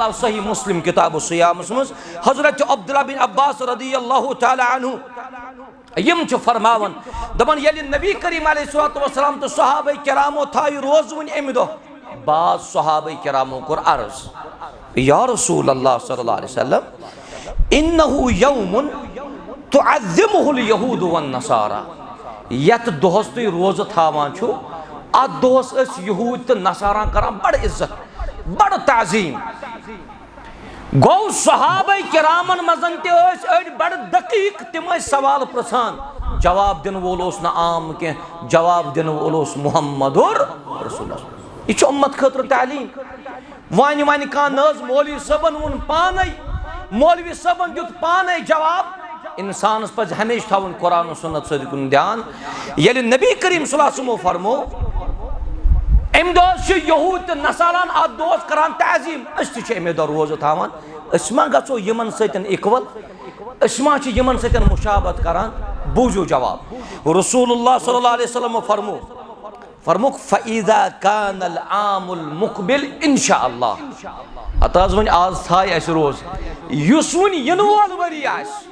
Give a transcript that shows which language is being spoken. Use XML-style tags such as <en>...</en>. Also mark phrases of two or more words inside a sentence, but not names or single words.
<ks>आव सही मुस्लिम किताब सियामस मज हजरत अब्दुल्ला बिन अब्बास</ks> <ar>رضي الله تعالى عنه</ar> <ks>यम फरमावन दपन ये नबी करीम</ks> <ar>عليه الصلاة والسلام</ar> <ks>तो सहाबा किरामो थाय रोज वन अमि दो बाज सहाबा किरामो कोर अर्ज</ks> <ar>يا رسول الله صلى الله عليه وسلم إنه يوم تعظمه اليهود والنصارى</ar> <ks>यत दोहस तुम रोज थावान छु अत दोहस अस यहूद तो नसारा करान बड़ इज्जत बड़ ताजीम गो सहाबा किरामन मजन तड़ बड़ दकीक तिम सवाल प्रसान जवाब दिन वोल न आम के जवाब दिन वोल</ks> <ar>محمد رسول الله</ar> <ks>यह उम्मत खतर तालीम वन वन कह मौलवी सबन वोन पान मौलवी सबन दुत पान जवाब इंसान पज हमेशा थवन कुरान सुन्नत सदकुन ध्यान ये नबी करीम</ks> <ar>صلى الله عليه وسلم</ar> <ks>फरमो अम दोस यहूद नसारान अत दोस करान ताजीम अमे दो रोज थावान मा गो यमन सतन इक्वल मा यमन सतन मुशाबत करान बूझो जवाब रसूलुल्लाह</ks> <ar>صلى الله عليه وسلم</ar> <ks>फरमुक</ks> <ar>فإذا كان العام المقبل إن شاء الله</ar> <ks>अत वन आज थाय अस रोज युस वन यन वोल वरी आस</ks>